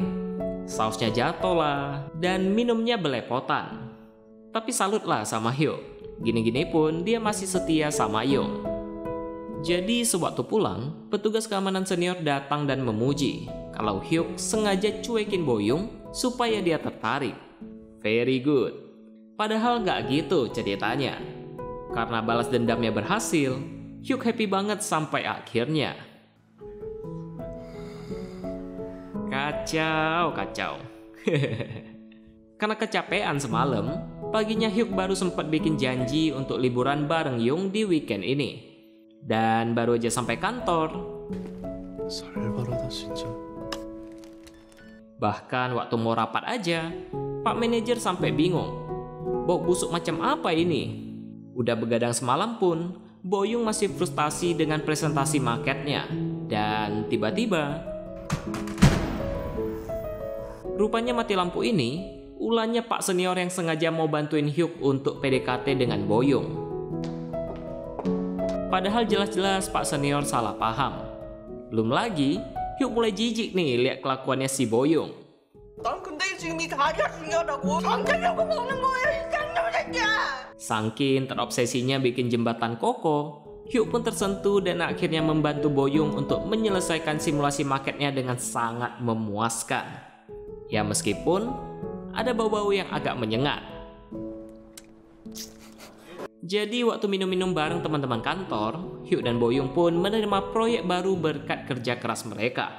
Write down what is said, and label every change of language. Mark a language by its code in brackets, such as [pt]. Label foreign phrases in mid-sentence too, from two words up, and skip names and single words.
[id] Sausnya jatuh lah, dan minumnya belepotan. Tapi salutlah sama Hyuk. Gini-gini pun dia masih setia sama Yong. Jadi sewaktu pulang, petugas keamanan senior datang dan memuji kalau Hyuk sengaja cuekin Boyong supaya dia tertarik. [en] Very good. [id] Padahal gak gitu ceritanya. Karena balas dendamnya berhasil, Hyuk happy banget sampai akhirnya. Kacau. Karena kecapean semalam, paginya Hyuk baru sempat bikin janji untuk liburan bareng Yong di weekend ini. Dan baru aja sampai kantor, [ko] 살벌하다 진짜. [id] bahkan waktu mau rapat aja, Pak Manajer sampai bingung. Bau busuk macam apa ini? Udah begadang semalam pun, Boyong masih frustasi dengan presentasi marketnya. Dan tiba-tiba, rupanya mati lampu ini ulahnya Pak Senior yang sengaja mau bantuin Hyuk untuk PDKT dengan Boyong. Padahal jelas-jelas Pak Senior salah paham. Belum lagi, Hyuk mulai jijik nih lihat kelakuannya si Boyong. [ko] 난 근데 지금 이 다리가 중요하다고. 잠자려고 먹는 거야, 이 쌍놈 새끼야. [id] Saking terobsesinya bikin jembatan kokoh, Hyuk pun tersentuh dan akhirnya membantu Boyong untuk menyelesaikan simulasi marketnya dengan sangat memuaskan. Ya meskipun ada bau-bau yang agak menyengat. Jadi waktu minum-minum bareng teman-teman kantor, Hyuk dan Boyong pun menerima proyek baru berkat kerja keras mereka.